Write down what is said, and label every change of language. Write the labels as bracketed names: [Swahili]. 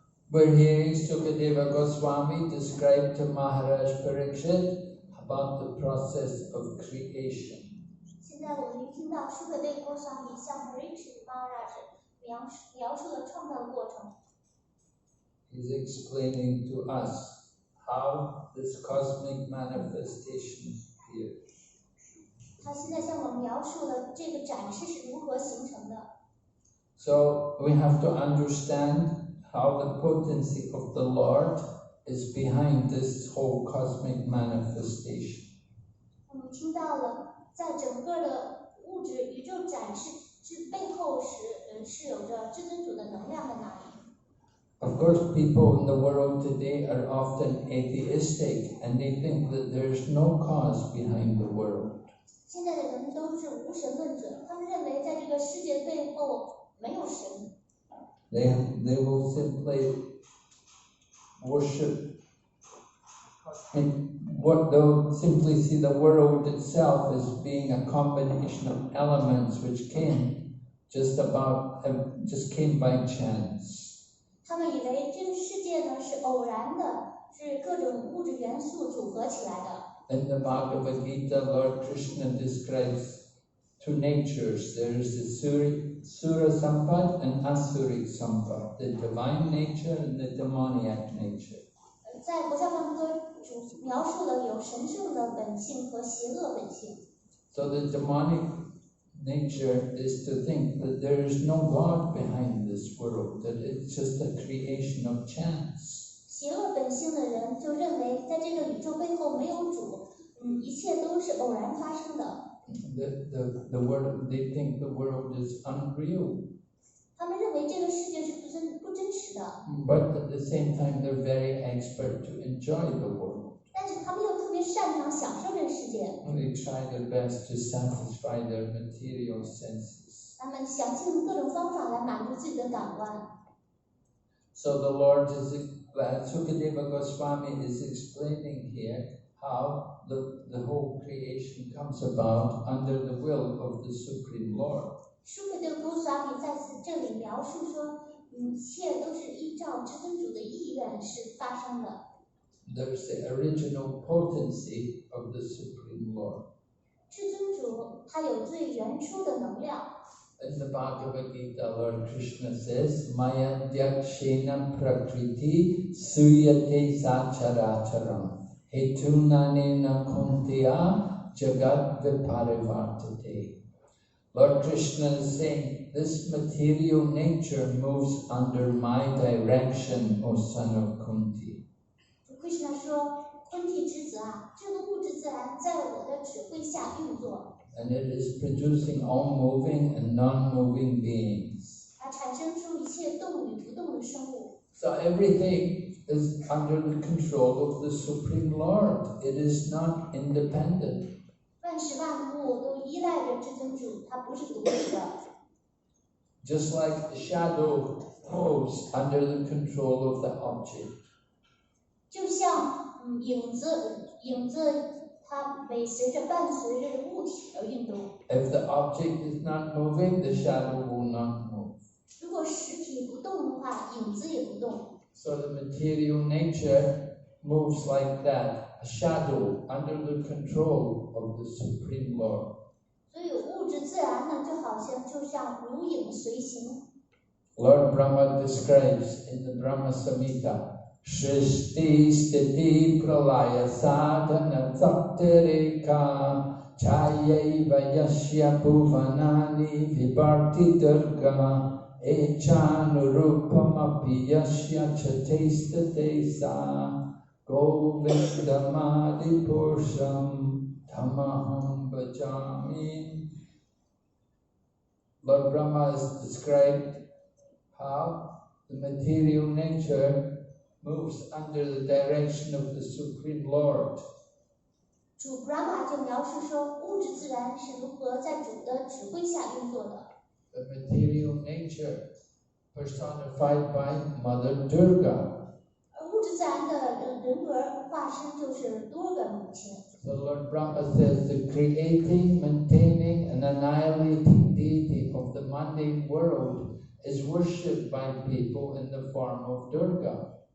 [English] We're hearing Sukadeva Goswami describe to Maharaj Parikshit about the process of creation. [Chinese] 现在我们听到舒克贝郭萨米向 Parikshit Maharaj 描述了创造的过程。 [English] He's explaining to us how this cosmic manifestation appears. [Chinese] 他现在向我们描述了这个展示是如何形成的。 [English] So we have to understand how the potency of the Lord is behind this whole cosmic manifestation. [Chinese] 我们听到了，在整个的物质宇宙展示之背后是有着至尊主的能量在那里。 [English] Of course, people in the world today are often atheistic and they think that there's no cause behind the world. [Chinese] 现在的人都是无神论者，他们认为在这个世界背后没有神。 [English] They will simply worship and they'll simply see the world itself as being a combination of elements which came by chance. [Chinese] 他们以为这个世界呢是偶然的，是各种物质元素组合起来的。 [English] In the Bhagavad Gita, Lord Krishna describes two natures. There is the Sura Sampad and Asuric Sampad, the divine nature and the demoniac nature. [Chinese] 在国教梵歌主描述了有神圣的本性和邪恶本性。 [English] So the demonic nature is to think that there is no God behind this world, that it's just a creation of chance. [Chinese] 邪恶本性的人就认为，在这个宇宙背后没有主，一切都是偶然发生的。 [English] They think the world is unreal. [Chinese] 他们认为这个世界是不真实的。 [English] But at the same time, they're very expert to enjoy the world. [Chinese] 但是他们又特别擅长享受这个世界。 [English] They try their best to satisfy their material senses. [Chinese] 他们想尽各种方法来满足自己的感官。 [English] So the Lord Sukadeva Goswami is explaining here how the whole creation comes about under the will of the Supreme Lord. [Chinese] 舒克德古萨比在这里描述说，一切都是依照至尊主的意愿是发生的。 [English] There's the original potency of the Supreme Lord. [Chinese] 至尊主他有最原初的能量。 [English] In the Bhagavad Gita, Lord Krishna says, [Sanskrit] Maya Dyakshena Prakriti Suyate Sacharacharam Hetunanena Kuntiya Jagat Viparivartate. [English] Lord Krishna is saying, this material nature moves under my direction, O son of Kunti. [Chinese] Krishna 说，昆提之子啊，这个物质自然在我的指挥下运作。 [English] And it is producing all moving and non-moving beings. [Chinese] 它产生出一切动与不动的生物。 [English] So everything is under the control of the Supreme Lord. It is not independent. [Chinese] 万事万物都依赖着至尊主，它不是独立的。 [English] Just like the shadow moves under the control of the object. [Chinese] 就像影子它随着伴随着物体而运动。 [English] If the object is not moving, the shadow will not move. [Chinese] 如果实体不动的话，影子也不动。 [English] So the material nature moves like that, a shadow under the control of the Supreme Lord. [Chinese] 所以物质自然呢，就像如影随形。 [English] Lord Brahma describes in the Brahma Samhita, [Sanskrit] Shrishti Sthiti Pralaya Sadhana Saptareka Chayaiva Yashya Bhuvanani Vibharti Durga Echanurupamapi Yashya Chatestate Sa Govindamadi Purusham Tamaham Bhajami. [English] Lord Brahma has described how the material nature moves under the direction of the Supreme Lord. [Chinese] 主 Brahma 就描述说，物质自然是如何在主的指挥下运作的。 [English] The material nature personified by Mother Durga. [Chinese] 物质自然的人格化身就是多个母亲。 [English] So Lord Brahma says the creating, maintaining, and annihilating deity of the mundane world is worshipped by people in the form of Durga.